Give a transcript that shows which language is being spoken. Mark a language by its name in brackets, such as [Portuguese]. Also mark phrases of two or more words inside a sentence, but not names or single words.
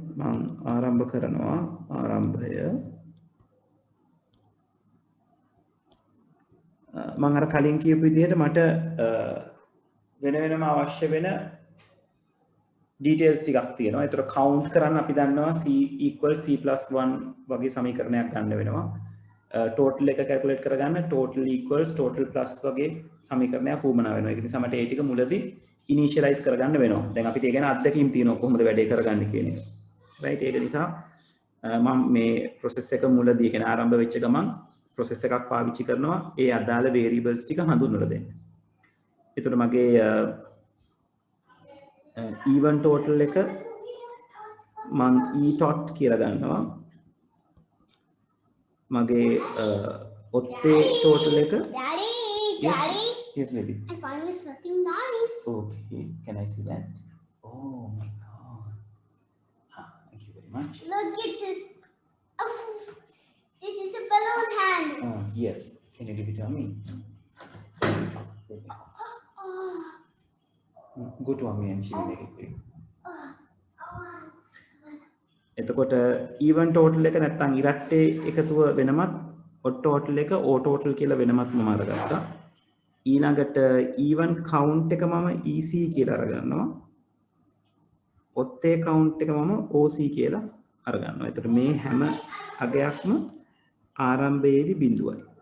[Sinhala] මම ආරම්භ කරනවා. ආරම්භය මම අර කලින් කියපු විදිහට මට වෙන වෙනම අවශ්‍ය වෙන details ටිකක් තියෙනවා. ඒතර count කරන්න අපි දන්නවා c = c+1 වගේ සමීකරණයක් ගන්න වෙනවා. total එක calculate කරගන්න [English] total equals total plus [Sinhala] වගේ සමීකරණයක් උවමනා වෙනවා. ඒක නිසා මට ඒ ටික මුලදී initialize කරගන්න වෙනවා. දැන් අපිට ඒ ගැන අත්දැකීම් තියෙනවා කොහොමද වැඩේ කරගන්නේ කියන එක. right? ඒක නිසා මම මේ process එක මුලදී කියන ආරම්භ වෙච්ච ගමන් process එකක් පාවිච්චි කරනවා ඒ අදාළ variables ටික හඳුන්වලා දෙන්න. ඒතර මගේ [English] even total [Sinhala] එක මම e tot කියලා ගන්නවා. මගේ ඔත්තේ total එක [English] Daddy, yes, Daddy. yes baby. I found something nice. Okay, can I see that? Oh my god. Thank you very much. Look, it's this. Oh, this is a balloon hand. Yes, can you give it to me? Oh, Go to Ami and she will make it for you. oh. [Sinhala] එතකොට [English] even total [Sinhala] එක නැත්තම් ඉරට්ටේ එකතුව වෙනමත් [English] odd total [Sinhala] එක [English] o total [Sinhala] කියලා වෙනමත් මම අරගත්තා. ඊළඟට [English] even count [Sinhala] එක මම EC කියලා අරගන්නවා. ඔත්තේ count එක මම OC කියලා අරගන්නවා. එතකොට මේ හැම අගයක්ම ආරම්භයේදී බිඳුවයි.